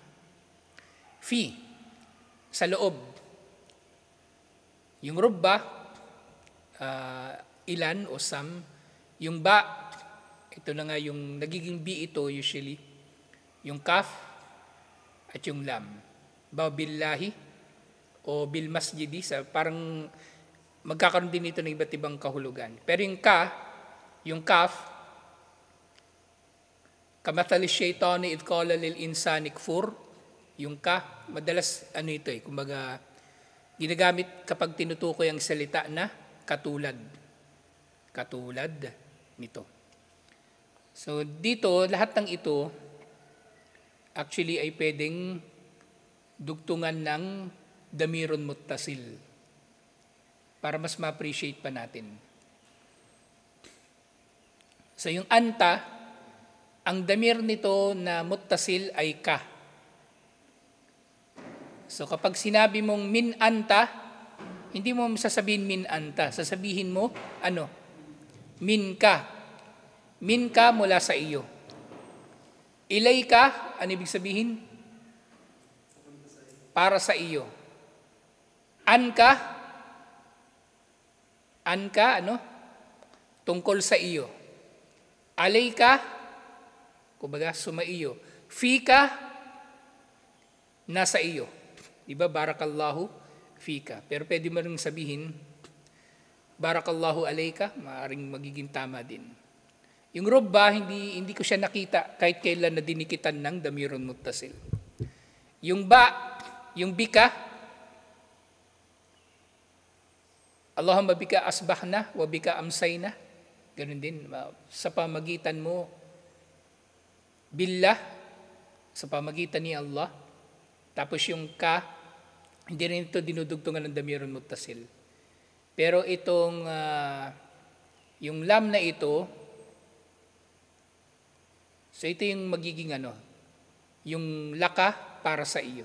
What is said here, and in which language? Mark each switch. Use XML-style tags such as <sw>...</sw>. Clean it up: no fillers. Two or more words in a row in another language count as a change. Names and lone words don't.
<tl>Fi, sa loob. Yung rubba, ilan o some. Yung ba, ito na nga yung nagiging bi ito usually. Yung kaf at yung lam.</tl> <ar>بالله o بالمسجد,</ar> <tl>parang magkakaroon din ito ng iba't ibang kahulugan. Pero yung yung kaf,</tl> <ar>كمثل الشيطان إذ قال للإنسان اكفر.</ar> <tl>Yung madalas ito kumbaga ginagamit kapag tinutukoy ang salita na katulad nito. So dito, lahat ng ito actually ay pwedeng dugtungan ng</tl> <ar>ضمير متصل</ar> <tl>para mas ma-appreciate pa natin. So yung anta, ang damir nito na muttasil ay ka. So kapag sinabi mong</tl> <ar>من أنت,</ar> <tl>hindi mo sasabihin</tl> <ar>من أنت.</ar> <tl>Sasabihin mo,</tl> <ar>من ك. من ك</ar> <tl>mula sa iyo.</tl> <ar>إلي ك,</ar> <tl>ano ibig sabihin? Para sa iyo.</tl> <ar>عن ك,</ar> <tl>tungkol sa iyo.</tl> <ar>على ك,</ar> <tl>kumbaga sumaiyo.</tl> <ar>في ك,</ar> <tl>nasa iyo.</tl> <ar>Diba, بارك الله فيك.</ar> <tl>Pero pwede mo rin sabihin,</tl> <ar>بارك الله عليك,</ar> <tl>maaaring magiging tama din. Yung rubba, hindi ko siya nakita kahit kailan na dinikitan ng</tl> <ar>ضمير متصل.</ar> <tl>Yung ba, yung</tl> <ar>bika, اللهم بك أصبحنا وبك أمسينا.</ar> <tl>Ganun din, sa pamagitan mo, billah, sa pamagitan ni Allah. Tapos yung ka, hindi rin ito dinudugtungan ng</tl> <ar>ضمير متصل.</ar> <tl>Pero itong, yung lam na ito, so ito yung magiging yung laka para sa iyo.</tl>